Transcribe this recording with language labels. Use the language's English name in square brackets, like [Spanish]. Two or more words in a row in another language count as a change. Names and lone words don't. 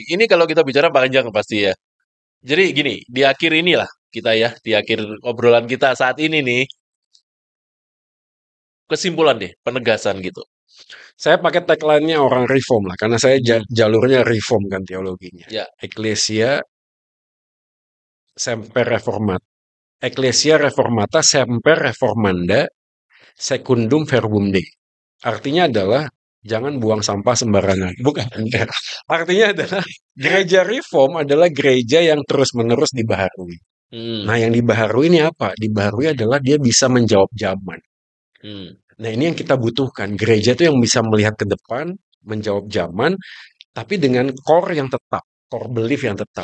[Indonesian] Ini kalau kita bicara panjang pasti ya. Jadi gini, di akhir inilah kita ya, di akhir obrolan kita saat ini nih, kesimpulan deh, penegasan gitu. saya pakai tagline-nya orang reform lah, karena saya Hmm. jalurnya reform kan teologinya. Ya. [Latin] Ecclesia semper reformat. Ecclesia reformata semper reformanda secundum verbum Dei. [Indonesian] Artinya adalah jangan buang sampah sembarangan. Bukan. Artinya adalah gereja reform adalah gereja yang terus-menerus dibaharui. Hmm. Nah, yang dibaharui ini apa? Dibaharui adalah dia bisa menjawab zaman. Hmm. Nah, ini yang kita butuhkan. Gereja itu yang bisa melihat ke depan, menjawab zaman, tapi dengan core yang tetap, [English] core belief [Indonesian] yang tetap.